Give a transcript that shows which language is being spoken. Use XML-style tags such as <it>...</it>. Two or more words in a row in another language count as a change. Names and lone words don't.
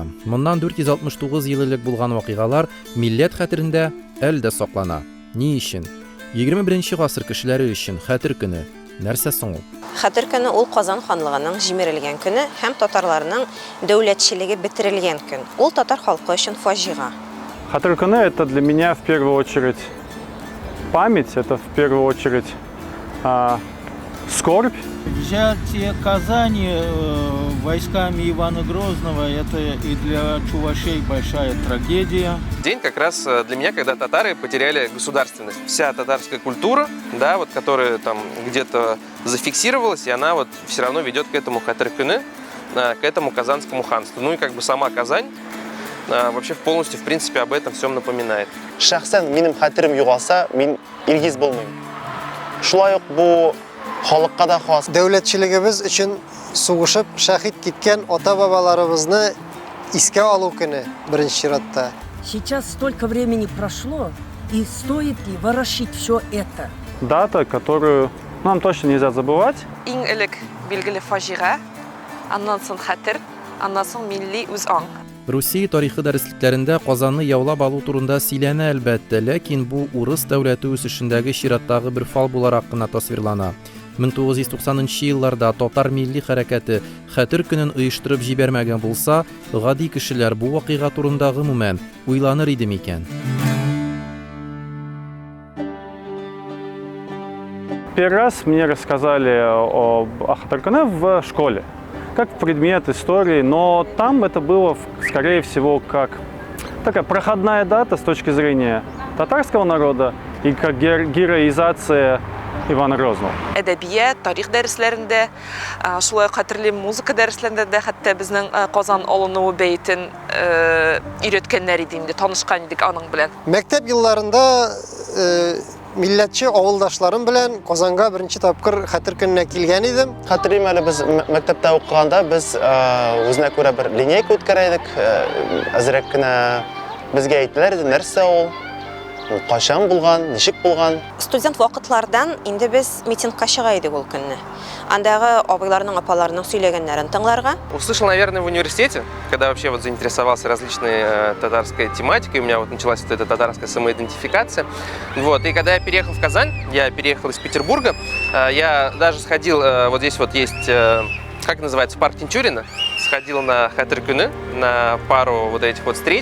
<tt>Моннан 469 ел элек булган вакыйгалар милләт хәтерендә әлдә саклана. Ни өчен? 21 гасыр кешеләре өчен хәтер көне. Нәрсә соң ул? Хәтер көне ул Казан ханлыгының җимерелгән көне һәм татарларның дәүләтчелеге бетерелгән көн. Ул татар халкы өчен фаҗига. Хәтер көне</tt> <ru>это для меня в первую очередь память, это в первую очередь скорбь. Взятие Казани войсками Ивана Грозного – это и для чувашей большая трагедия. День как раз для меня, когда татары потеряли государственность. Вся татарская культура, да, вот, которая там где-то зафиксировалась, и она вот все равно ведет к этому хатыр-кыны, к этому казанскому ханству. Ну и как бы сама Казань вообще полностью, в принципе, об этом всем напоминает.</ru> <tt>Шәхсән минем хәтерем югалса, мин Илгиз булмыйм. Шулай ук бу халыкка да хас. Дәүләтчелегебез өчен сугышып шәһид киткән ата-бабаларыбызны искә алу көне беренче чиратта.</tt> <ru>Сейчас столько времени прошло, и стоит ли ворошить все это? Дата, которую нам точно нельзя забывать.</ru> <tt>Иң элек билгеле фаҗига, аннан соң хәтер, аннан соң милли үзаң. Русия тарихы дәреслекләрендә Казанны яулап алу турында сөйләнә әлбәттә, ләкин бу урыс дәүләте үсешендәге чираттагы бер фал буларак кына тасвирлана. 1990 елларда татар милли хәрәкәте хәтер көнен оештырып җибәрмәгән булса, гади кешеләр бу вакыйга турында гомумән уйланыр иде микән?</tt> <ru>Первый раз мне рассказали о хатыр-кыне в школе, как предмет истории, но там это было, скорее всего, как такая проходная дата с точки зрения татарского народа и как героизация Ивана Грозного.</ru> <tt>Әдәбият, тарих дәресләрендә, шулай хәтерле музыка дәресләрендә дә хәтта безнең Казан алынуы бәйтен өйрәткәннәр иде инде, танышкан идек аның белән. Мәктәп елларында милләтче авылдашларым белән Казанга беренче тапкыр хәтер көненә килгән идем. Хәтерим әле без мәктәптә укыганда без үзенә күрә бер линейка үткәрәйдек. Әзрәк кенә безгә әйттеләр иде, нәрсә ул? Кашан булган, ничек булган? Студент вакытлардан инде без митингка чыга идек ул көнне. Андагы абыйларның, апаларның сөйләгәннәрен тыңларга.</tt> <ru>Услышал, наверное, в университете, когда вообще вот заинтересовался различной татарской тематикой, у меня вот началась вот эта татарская самоидентификация. Вот, и когда я переехал в Казань, я переехал из Петербурга, я даже сходил, вот здесь вот есть, как называется, парк Тинчурина, сходил на хатыр-кыны, на пару вот этих вот встреч.</ru>